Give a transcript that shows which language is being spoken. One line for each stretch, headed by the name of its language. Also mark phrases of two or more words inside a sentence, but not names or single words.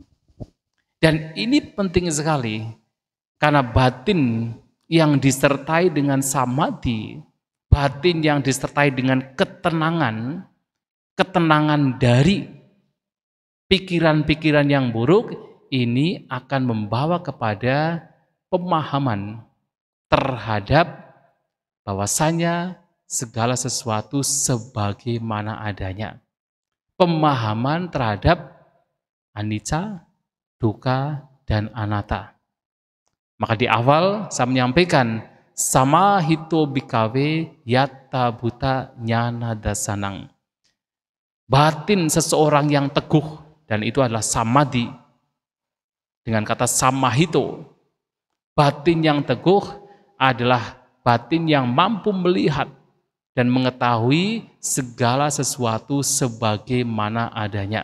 Indonesian: Dan ini penting sekali, karena batin yang disertai dengan samadhi, batin yang disertai dengan ketenangan, ketenangan dari pikiran-pikiran yang buruk, ini akan membawa kepada pemahaman terhadap bahwasanya segala sesuatu sebagaimana adanya. Pemahaman terhadap anicca, dukkha, dan anatta. Maka di awal saya menyampaikan
Pali: samahito bhikkhave yatta bhuta nyana dasanang.
Indonesian: Batin seseorang yang teguh, dan itu adalah samadhi. Dengan kata samahito, batin yang teguh adalah batin yang mampu melihat dan mengetahui segala sesuatu sebagaimana adanya.